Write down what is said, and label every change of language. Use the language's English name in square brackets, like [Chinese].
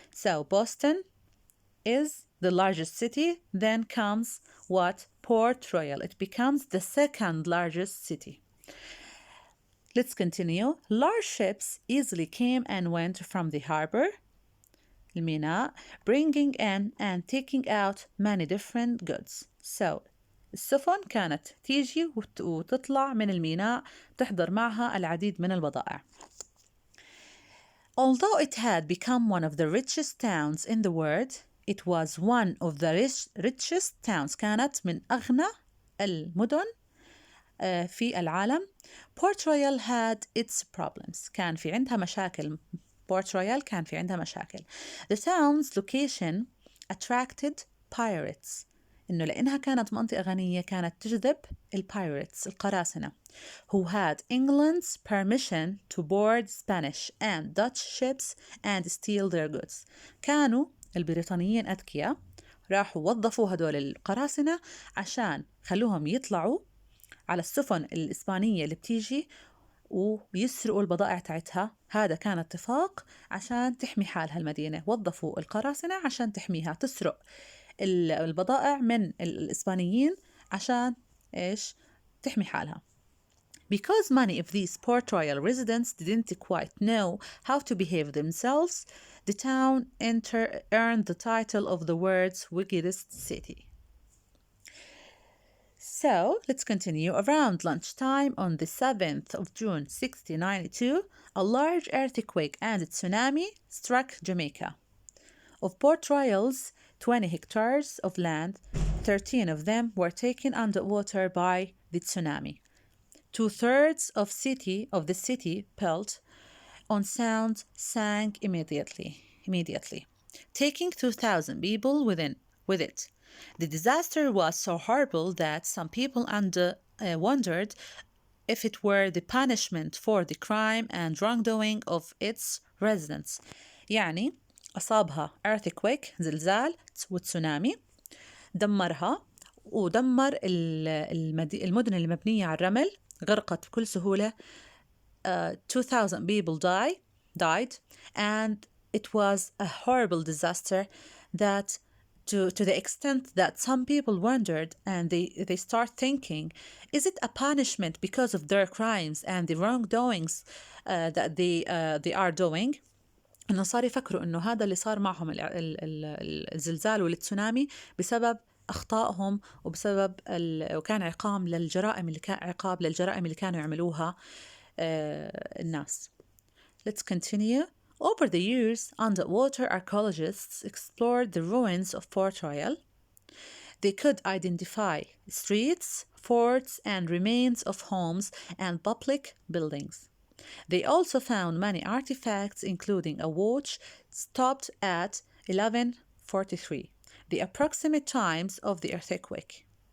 [English] So Boston is the largest city, then comes what? Port Royal. It becomes the second largest city. Let's continue. Large ships easily came and went from the harbor, الميناء, bringing in and taking out many different goods. [Arabic] So السفن كانت تيجي وتطلع من الميناء تحضر معها العديد من البضائع. [English] Although it had become one of the richest towns in the world, it was one of the richest towns. [Arabic] كانت من أغنى المدن في العالم. [English] Port Royal had its problems. [Arabic] كان في عندها مشاكل. Port Royal كان في عندها مشاكل. [English] The town's location attracted pirates. [Arabic] إنه لأنها كانت منطقة غنية كانت تجذب البايرتس القراصنة [English] who had England's permission to board Spanish and Dutch ships and steal their goods. [Arabic] كانوا البريطانيين أذكياء راحوا وظفوا هدول القراصنة عشان خلوهم يطلعوا على السفن الإسبانية اللي بتيجي ويسرقوا البضائع تاعتها. هذا كان اتفاق عشان تحمي حالها المدينة. وظفوا القراصنة عشان تحميها، تسرق البضائع من الإسبانيين عشان إيش؟ تحمي حالها. [English] Because many of these Port Royal residents didn't quite know how to behave themselves, the town earned the title of the world's wickedest city. So, let's continue. Around lunchtime on the 7th of June 1692, a large earthquake and a tsunami struck Jamaica. Of Port Royal's 20 hectares of land, 13 of them were taken underwater by the tsunami. 2/3 of the city built on sound sank immediately, taking 2,000 people with it. The disaster was so horrible that some people wondered if it were the punishment for the crime and wrongdoing of its residents. [Arabic] يعني أصابها earthquake زلزال وتسونامي، دمرها ودمر المدن المبنية على الرمل، غرقت بكل سهولة. [English] 2,000 people died, and it was a horrible disaster that to the extent that some people wondered and they start thinking, is it a punishment because of their crimes and the wrongdoings that they are doing؟ [Arabic] إنه صار يفكروا إنه هذا اللي صار معهم الزلزال والتسونامي بسبب أخطائهم وبسبب وكان عقاب للجرائم اللي كانوا يعملوها الناس. [English] Let's continue. Over the years, underwater archaeologists explored the ruins of Port Royal. They could identify streets, forts, and remains of homes and public buildings. They also found many artifacts, including a watch stopped at 1143, the approximate times of the earthquake.